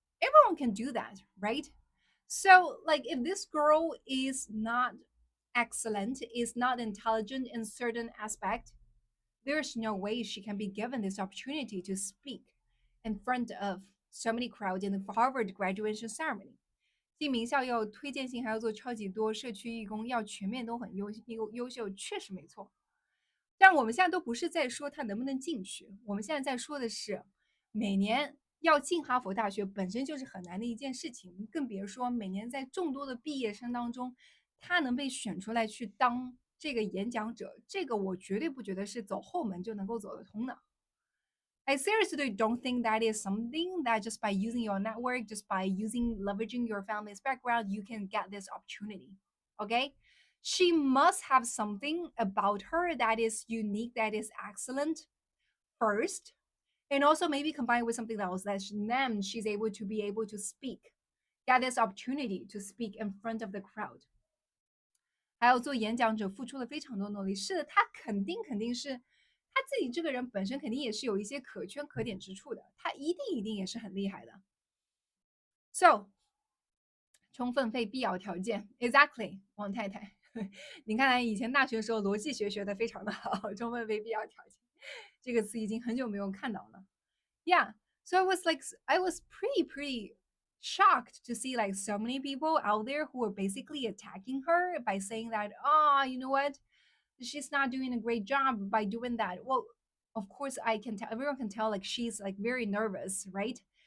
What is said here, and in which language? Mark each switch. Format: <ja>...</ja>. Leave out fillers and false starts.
<en>Everyone can do that, right? So like if this girl is not excellent, is not intelligent in certain aspect, there's no way she can be given this opportunity to speak in front of so many crowd in the Harvard graduation ceremony.</en> <zh>进名校要推荐信，还要做超级多社区义工，要全面都很优秀，确实没错。但我们现在都不是在说他能不能进去，我们现在在说的是，每年要进哈佛大学本身就是很难的一件事情，更别说每年在众多的毕业生当中，他能被选出来去当这个演讲者，这个我绝对不觉得是走后门就能够走得通的。</zh> <en>I seriously don't think that is something that just by using your network, just by leveraging your family's background, you can get this opportunity. Okay? She must have something about her that is unique, that is excellent first. And also maybe combined with something else that then she's able to be able to speak, get this opportunity to speak in front of the crowd.</en> <zh>还有做演讲者付出了非常多努力。是的，他肯定是他自己这个人本身肯定也是有一些可圈可点之处的，他一定也是很厉害的。 So，充分配必要条件，exactly，王太太，你看来以前大学的时候逻辑学学的非常的好，充分配必要条件这个词已经很久没有看到了。</zh> <en>Yeah, so I was pretty shocked to see like so many people out there who were basically attacking her by saying that, you know what, she's not doing a great job by doing that. Well, of course I can tell, everyone can tell like she's like very nervous, right?</en>